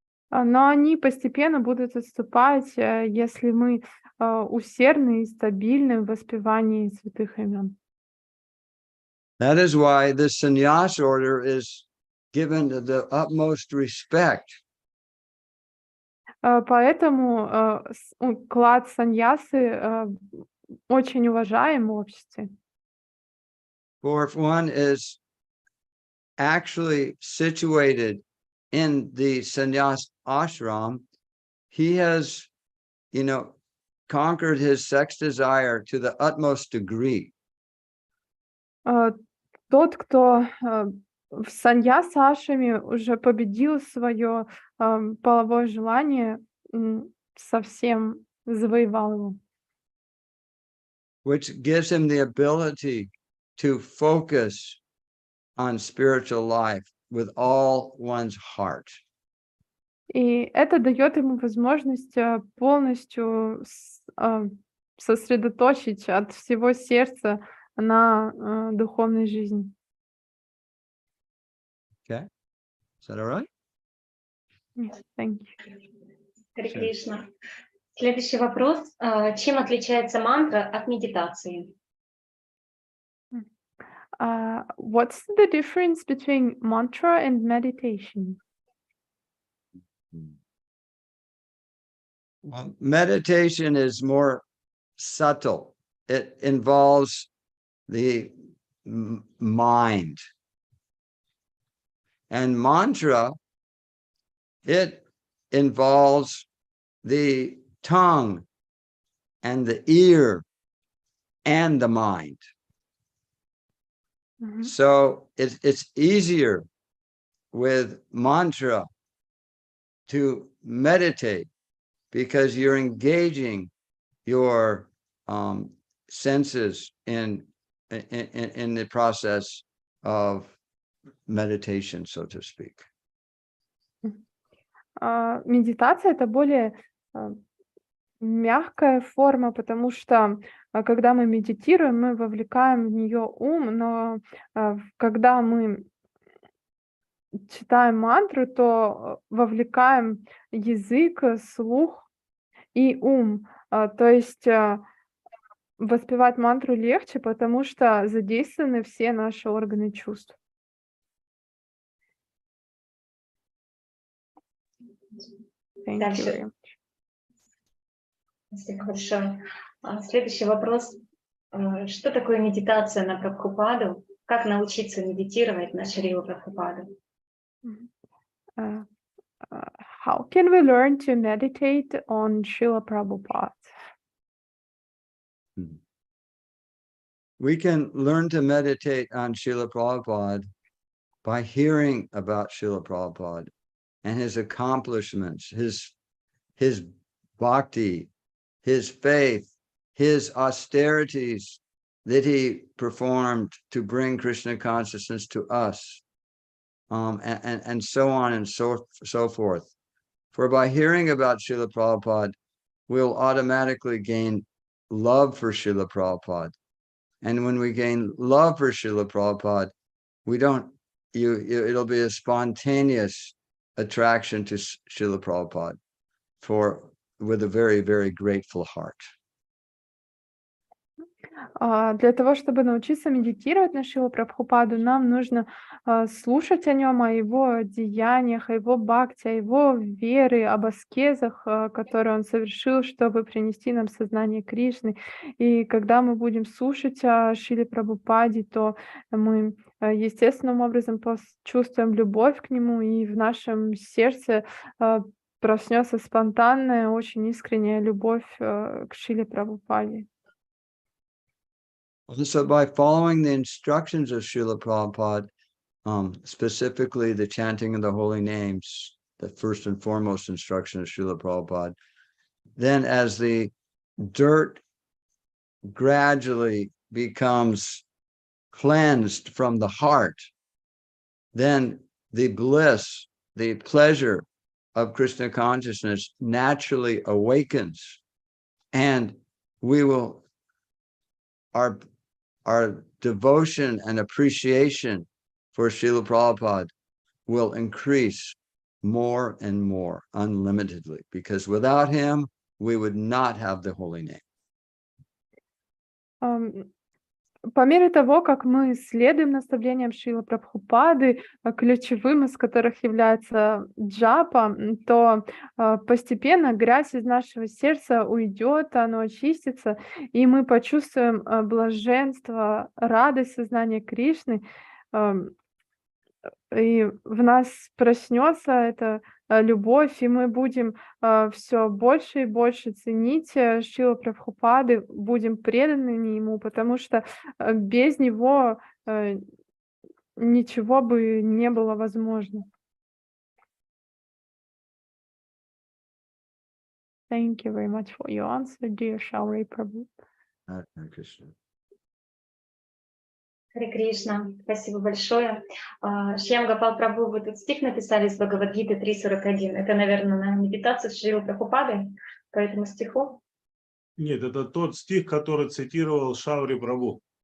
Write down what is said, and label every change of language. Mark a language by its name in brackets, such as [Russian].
[Russian] Но они постепенно будут отступать, если мы усердны и стабильны в воспевании святых имен. [English] That is why the sannyas order is given the utmost respect. [Russian] Поэтому уклад саньясы очень уважаем в обществе. [English] For if one is actually situated in the sannyas ashram, he has, conquered his sex desire to the utmost degree. [Russian] Тот, кто в саньяс-ашраме уже победил свое половое желание, совсем завоевал его. [English] Which gives him the ability to focus on spiritual life with all one's heart. [Russian] И это дает ему возможность полностью сосредоточить от всего сердца на духовной жизни. [English] Okay, is that all right? Yes, thank you. [Russian] Харе Кришна. Следующий вопрос. Чем отличается мантра от медитации? [English] What's the difference between mantra and meditation? Well, meditation is more subtle. It involves the mind. And mantra, it involves the tongue and the ear and the mind. Mm-hmm. So it's easier with mantra to meditate because you're engaging your senses in the process of meditation, so to speak. [Russian] Медитация — это более мягкая форма, потому что когда мы медитируем, мы вовлекаем в нее ум, но когда мы читаем мантру, то вовлекаем язык, слух и ум. То есть воспевать мантру легче, потому что задействованы все наши органы чувств. Дальше. Спасибо большое. Следующий вопрос. Что такое медитация на Прабхупаду? Как научиться медитировать на Шрилы Прабхупаду? [English] How can we learn to meditate on Srila Prabhupada? We can learn to meditate on Srila Prabhupada by hearing about Srila Prabhupada and his accomplishments, his bhakti, his faith, his austerities that he performed to bring Krishna consciousness to us, and so on and so forth. For by hearing about Srila Prabhupada, we'll automatically gain love for Srila Prabhupada. And when we gain love for Srila Prabhupada, it'll be a spontaneous attraction to Srila Prabhupada with a very, very grateful heart. [Russian] Для того, чтобы научиться медитировать на Шрилу Прабхупаду, нам нужно слушать о нем, о его деяниях, о его бхакти, о его вере, об аскезах, которые он совершил, чтобы принести нам сознание Кришны. И когда мы будем слушать о Шриле Прабхупаде, то мы естественным образом почувствуем любовь к нему, и в нашем сердце проснется спонтанная, очень искренняя любовь к Шриле Прабхупаде. [English] So by following the instructions of Srila Prabhupada, specifically the chanting of the holy names, the first and foremost instruction of Srila Prabhupada, then as the dirt gradually becomes cleansed from the heart, then the bliss, the pleasure of Krishna consciousness naturally awakens, and we will, our devotion and appreciation for Srila Prabhupada will increase more and more unlimitedly, because without him, we would not have the holy name. [Russian] По мере того, как мы следуем наставлениям Шрилы Прабхупады, ключевым из которых является джапа, то постепенно грязь из нашего сердца уйдет, оно очистится, и мы почувствуем блаженство, радость сознания Кришны, и в нас проснется эта любовь, и мы будем все больше и больше ценить Шрилу Прабхупады, будем преданными ему, потому что без него ничего бы не было возможно. [English] Thank you very much for your answer, dear Шаури Prabhu. Hare Krishna. [Russian] Харе Кришна, спасибо большое. Шьям Гопал Прабху, вы тут стих написали из Бхагавад-гиты 3.41. Это, наверное, на медитацию Шрилы Прабхупады по этому стиху? Нет, это тот стих, который цитировал Шаури Прабху.